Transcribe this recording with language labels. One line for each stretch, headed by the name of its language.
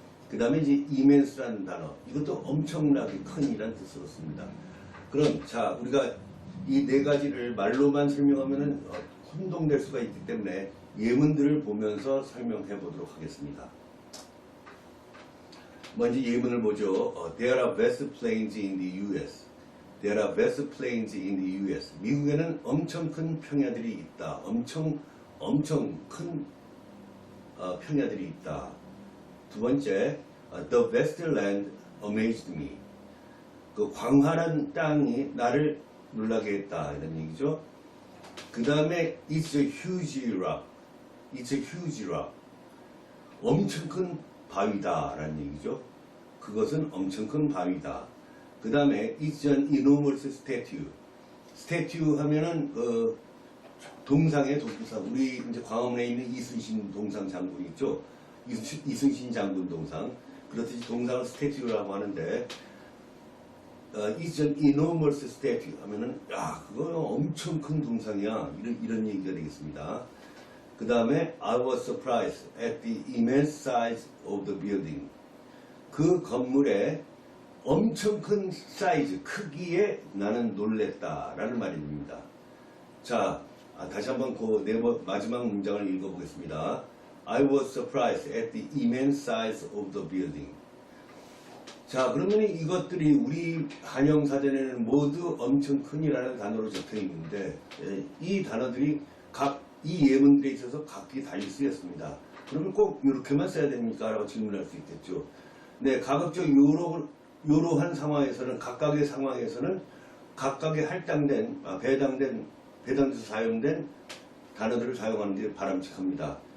Korean: 그 다음에 이제 immense라는 단어, 이것도 엄청나게 큰이란 뜻으로 씁니다. 그럼 우리가 이 네 가지를 말로만 설명하면 혼동될 수가 있기 때문에 예문들을 보면서 설명해 보도록 하겠습니다. 먼저 예문을 보죠.
English: There are vast plains in the US. There are vast plains in the US.
Korean: 미국에는 엄청 큰 평야들이 있다. 엄청 큰 평야들이 있다. 두 번째,
English: The vast land amazed me.
Korean: 그 광활한 땅이 나를 놀라게 했다. 이런 얘기죠. 그 다음에
English: It's a huge rock. It's a huge rock.
Korean: 엄청 큰 바위다. 라는 얘기죠. 그것은 엄청 큰 바위다. 그 다음에
English: It's an enormous statue.
Korean: statue 하면은 동상의 동상. 우리 이제 광화문에 있는 이순신 동상 장군 있죠. 이순신 장군 동상. 그렇듯이 동상을 statue라고 하는데
English: It's an enormous statue
Korean: 하면은 그거 엄청 큰 동상이야 이런 얘기가 되겠습니다. 그 다음에
English: I was surprised at the immense size of the building.
Korean: 그 건물의 엄청 큰 사이즈, 크기에 나는 놀랬다라는 말입니다. 자, 다시 한번 마지막 문장을 읽어보겠습니다.
English: I was surprised at the immense size of the building.
Korean: 자, 그러면 이것들이 우리 한영사전에는 모두 엄청 큰이라는 단어로 적혀 있는데 이 단어들이 이 예문들에 있어서 각기 달리 쓰였습니다. 그러면 꼭 이렇게만 써야 됩니까? 라고 질문할 수 있겠죠. 네, 가급적 이러한 상황에서는 각각의 상황에서는 각각의 배당돼서 사용된 단어들을 사용하는 게 바람직합니다.